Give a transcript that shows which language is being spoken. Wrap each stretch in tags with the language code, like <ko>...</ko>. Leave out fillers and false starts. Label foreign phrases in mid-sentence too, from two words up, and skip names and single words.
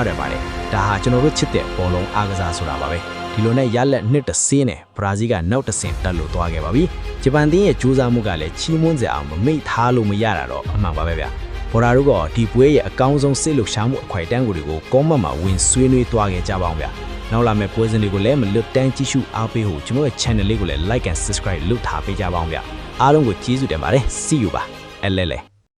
<my>တယ်ပါတယ်ဒါဟာကျွန်တော်တို့ချစ်တဲ့ဘောလုံးအားကစားဆိုတာပါပဲဒီလိုနဲ့ရလက်နှစ်တစင်းနဲ့ဘရာဇီးကနောက်တဆင့်တက်လို့သွားခဲ့ပါပြီဂျပန်တင်းရဲ့ကြိုးစားမှုကလည်းချီးမွမ်းစရာအောင်မမိတ်ထားလို့မရတာတော့အမှန်ပါပဲဗျာဘော်ဒါတို့ကဒီပွဲရဲ့အကောင်းဆုံးစိတ်လှုပ်ရှားမှုအခွင့်အတန်းတွေကိုကောမန့်မှာဝင်ဆွေးနွေးသွားခဲ့ကြပါအောင်ဗျာနောက်လာမယ့်ပွဲစဉ်တွေကိုလည်းမလွတ်တမ်းကြည့်ရှုအားပေးဖို့ကျွန်တော်ရဲ့ channel လေးကိုလည်း</my> <en>like and subscribe</en> <my>လုပ်ထားပေးကြပါအောင်ဗျာအားလုံးကိုကျေးဇူးတင်ပါတယ်</my> <en>see you</en> <my>ပါအဲ့လဲ</my>